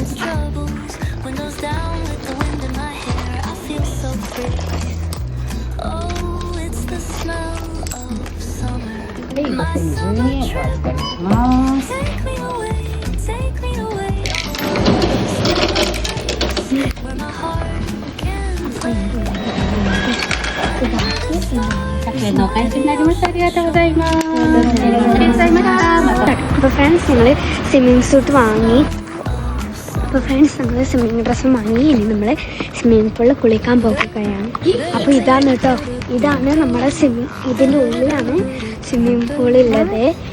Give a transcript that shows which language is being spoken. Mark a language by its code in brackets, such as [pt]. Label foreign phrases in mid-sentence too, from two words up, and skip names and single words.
[ja] で、5012円お預かりします。100円のお返しになりました。ありがとうございます。 [ml] അപ്പോൾ ഫ്രണ്ട്സ്, ഞങ്ങൾ [en] swimming suit [ml] വാങ്ങി. അപ്പോൾ ഫ്രണ്ട്സ്, ഞങ്ങൾ [en] swimming dress [ml] വാങ്ങി. ഇനി നമ്മൾ [en] swimming pool [ml] കുളിക്കാൻ പോകുകയാണ്. അപ്പോൾ ഇതാണ് കേട്ടോ, ഇതാണ് നമ്മുടെ ഇതിൻ്റെ ഉള്ളിലാണ് [en] swimming pool.